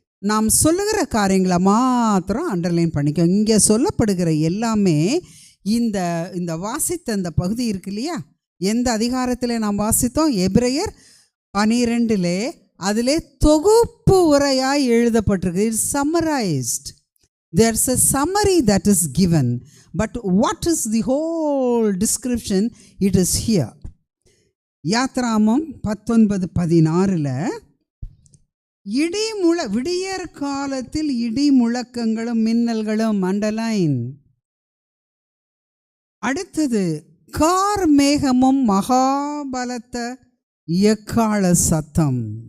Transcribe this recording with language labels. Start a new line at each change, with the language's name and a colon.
Tamil: நாம் சொல்லுகிற காரியங்களை மாத்திரம் அண்டர்லைன் பண்ணிக்கோ. இங்கே சொல்லப்படுகிற எல்லாமே இந்த வாசித்த இந்த பகுதி இருக்கு இல்லையா, எந்த அதிகாரத்தில் நாம் வாசித்தோம்? எபிரேயர் 12 அதிலே தொகுப்பு உரையாய் எழுதப்பட்டிருக்கு.
English: It's summarised. there's a summary that is given, but what is the whole description? It is here.
Tamil: யாத்ராமம் 19:16 விடியற் காலத்தில் இடி முழக்கங்களும் மின்னல்களும், அண்டர்லைன். அடுத்தது கார் மேகமும் மகாபலத்த எக்காள சத்தம்.